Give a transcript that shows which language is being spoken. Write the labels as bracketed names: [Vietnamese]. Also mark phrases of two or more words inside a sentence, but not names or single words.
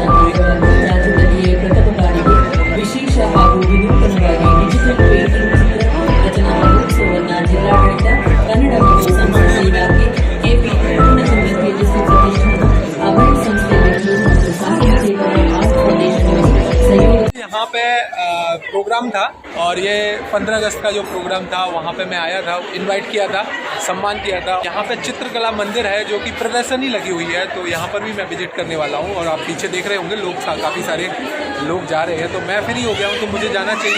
[Kannada] ಅಂಗವಾಗಿ ರಾಜ್ಯದಲ್ಲಿಯೇ ಪ್ರಥಮ ಬಾರಿಗೆ ವಿಶೇಷ ಹಾಗೂ ವಿನೂತನವಾಗಿ [English] digital painting [Kannada] ಚಿತ್ರ ರಚನಾ ಮಹೋತ್ಸವವನ್ನು ಜಿಲ್ಲಾಡಳಿತ ಕನ್ನಡ ಮತ್ತು ಸಂಸ್ಕೃತಿ ಇಲಾಖೆ ಕೆಪಿ ಪೂರ್ಣಚಂದ್ರ ತೇಜಸ್ವಿ ಪ್ರತಿಷ್ಠಾನ ಅಭಯ ಸಂಸ್ಥೆ ಮತ್ತು ಸಾಹಿತ್ಯಿಕ [English] art foundation [Kannada] सहयोग। [Hindi] यहाँ पे प्रोग्राम था और ये 15 अगस्त का जो प्रोग्राम था वहाँ पे मैं आया था, इनवाइट किया था, सम्मान किया था। यहाँ पे चित्रकला मंदिर है जो कि प्रदर्शनी लगी हुई है, तो यहाँ पर भी मैं विजिट करने वाला हूँ। और आप पीछे देख रहे होंगे लोग, काफ़ी सारे लोग जा रहे हैं, तो मैं फ्री हो गया हूँ, तो मुझे जाना चाहिए।